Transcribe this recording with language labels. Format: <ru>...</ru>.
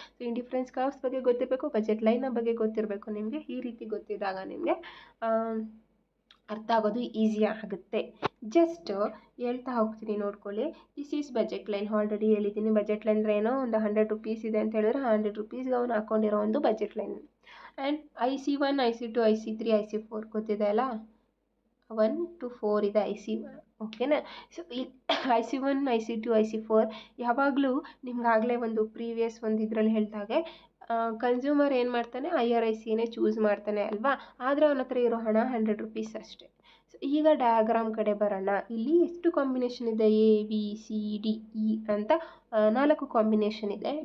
<kn>So indifference curves ಬಗ್ಗೆ ಗೊತ್ತಿರಬೇಕು, budget ಲೈನ್ನ ಬಗ್ಗೆ ಗೊತ್ತಿರಬೇಕು. ನಿಮಗೆ ಈ ರೀತಿ ಗೊತ್ತಿದ್ದಾಗ ನಿಮಗೆ ಅರ್ಥ ಆಗೋದು ಈಸಿ ಆಗುತ್ತೆ. ಜಸ್ಟ್ ಹೇಳ್ತಾ ಹೋಗ್ತೀನಿ ನೋಡ್ಕೊಳ್ಳಿ.</kn> <en>This is budget line.</en> <kn>Already ಹೇಳಿದ್ದೀನಿ ಬಜೆಟ್ ಲೈನ್ ಅಂದರೆ ಏನೋ ಒಂದು 100 ರೂಪೀಸ್ ಇದೆ ಅಂತ ಹೇಳಿದ್ರೆ 100 ರೂಪೀಸ್ಗೆ ಅವನು ಹಾಕ್ಕೊಂಡಿರೋ ಒಂದು budget line. And IC1, IC2, IC3, IC4 ಗೊತ್ತಿದೆ ಅಲ್ಲ, 1 to 4 ಇದೆ IC1, ಓಕೆನಾ. ಸೊ ಈ IC1, IC2, IC4 ಯಾವಾಗಲೂ ನಿಮ್ಗಾಗಲೇ ಒಂದು ಪ್ರೀವಿಯಸ್ ಒಂದು ಇದರಲ್ಲಿ ಹೇಳಿದಾಗೆ ಕನ್ಸ್ಯೂಮರ್ ಏನು ಮಾಡ್ತಾನೆ, ಹೈಯರ್ ಐ ಸಿನೇ ಚೂಸ್ ಮಾಡ್ತಾನೆ ಅಲ್ವಾ. ಆದರೆ ಅವನ ಹತ್ರ ಇರೋ ಹಣ 100 ರೂಪೀಸ್ ಅಷ್ಟೇ. ಸೊ ಈಗ ಡಯಾಗ್ರಾಮ್ ಕಡೆ ಬರೋಣ. ಇಲ್ಲಿ ಎಷ್ಟು ಕಾಂಬಿನೇಷನ್ ಇದೆ? ABCDE ಅಂತ 4 ಕಾಂಬಿನೇಷನ್ ಇದೆ.</kn>